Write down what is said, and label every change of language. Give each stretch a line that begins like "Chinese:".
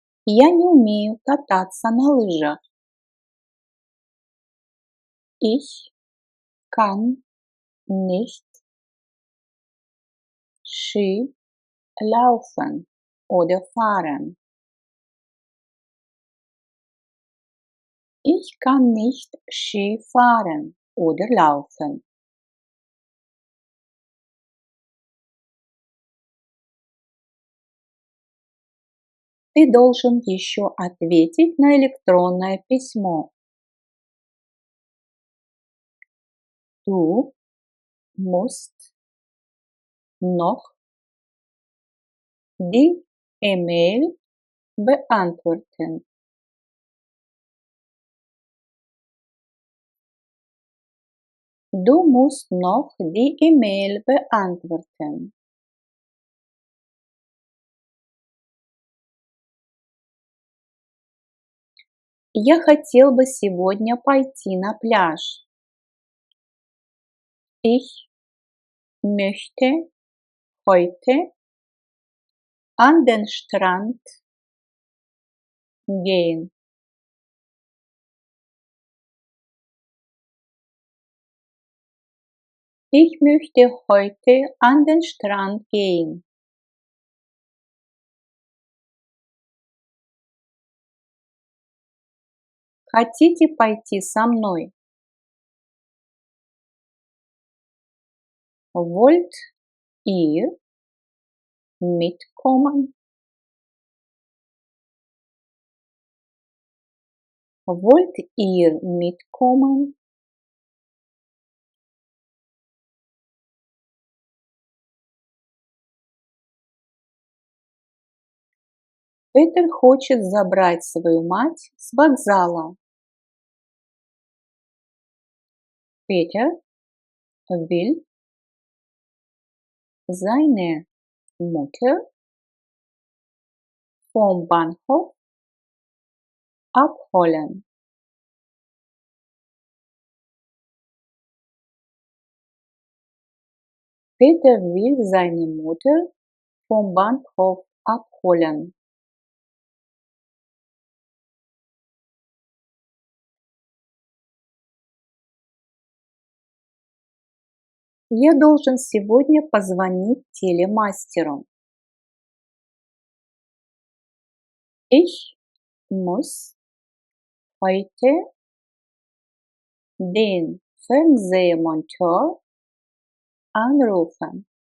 Russian: Я не умею кататься на лыжах.
German: Ich kann nicht Ski laufen oder fahren. Ich kann nicht Ski fahren oder laufen.
Russian: Ты должен еще ответить на электронное письмо.
German: Du musst noch die E-Mail beantworten. Du musst noch die E-Mail beantworten.
Russian: Я хотел бы сегодня пойти на пляж.
German: Ich möchte heute an den Strand gehen. Ich möchte heute an den Strand gehen.
Russian: Хотите пойти со мной?
German: Wollt ihr mitkommen? Wollt ihr mitkommen?
Russian: Петер хочет забрать свою мать с вокзала.
German: Peter will seine Mutter vom Bahnhof abholen. Peter will seine Mutter vom Bahnhof abholen.
Russian: Я должен сегодня позвонить телемастеру.
German: Ich muss heute den Fernsehmonteur anrufen.